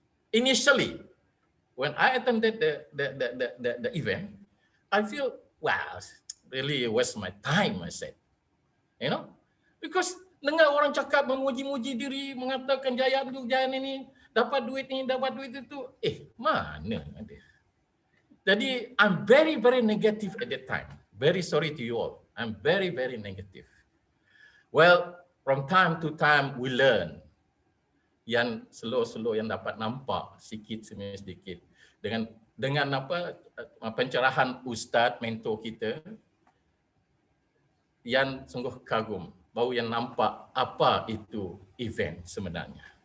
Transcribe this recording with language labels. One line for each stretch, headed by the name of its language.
English: Initially, when I attended the event, I feel, wow, really waste my time, I said. You know?
Malay: Because dengar orang cakap memuji-muji diri, mengatakan jaya ini, dapat duit itu. Mana ada?
English: Jadi, I'm very, very negative at that time. Very sorry to you all. I'm very, very negative. Well, from time to time, we learn.
Malay: Yang slow yang dapat nampak sikit demi sedikit dengan pencerahan ustaz mentor kita, yang sungguh kagum baru yang nampak apa itu event sebenarnya.